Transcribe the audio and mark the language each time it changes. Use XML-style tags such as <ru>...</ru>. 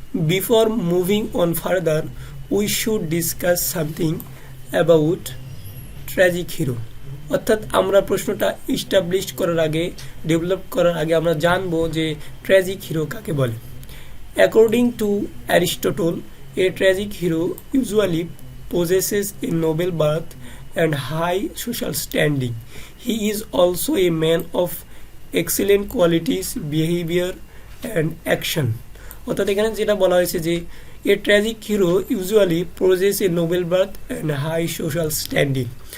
<en>Before moving on further we should discuss something about tragic hero.</en> <bn>অর্থাৎ আমরা প্রশ্নটা establish করার আগে, ডেভেলপ করার আগে আমরা জানবো যে ট্র্যাজিক হিরো কাকে বলে।</bn> <en>According to Aristotle, a tragic hero usually possesses a noble birth and high social standing. He is also a man of excellent qualities, behavior and action.</en> <bn>অর্থাৎ এখানে যেটা বলা হয়েছে যে</bn> <en>A tragic hero usually possesses a noble birth and high social standing.</en>